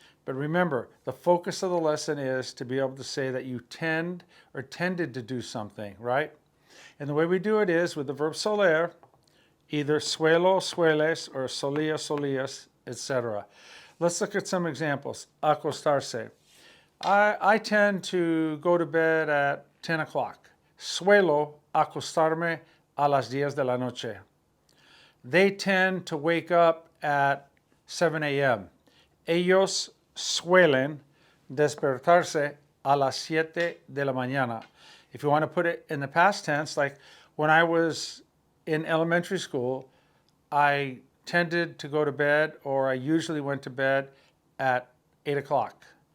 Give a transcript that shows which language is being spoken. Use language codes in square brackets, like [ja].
[en] But remember, the focus of the lesson is to be able to say that you tend or tended to do something, right? And the way we do it is with the verb soler, either suelo, sueles, or solía, solías, etc. Let's look at some examples. Acostarse. I tend to go to bed at 10 o'clock. [es] Suelo acostarme a las 10 de la noche. [en] They tend to wake up at 7 a.m. [es] Ellos suelen despertarse a las 7 de la mañana. [en] If you want to put it in the past tense, like when I was in elementary school, I tended to go to bed, or I usually went to bed at 8 o'clock.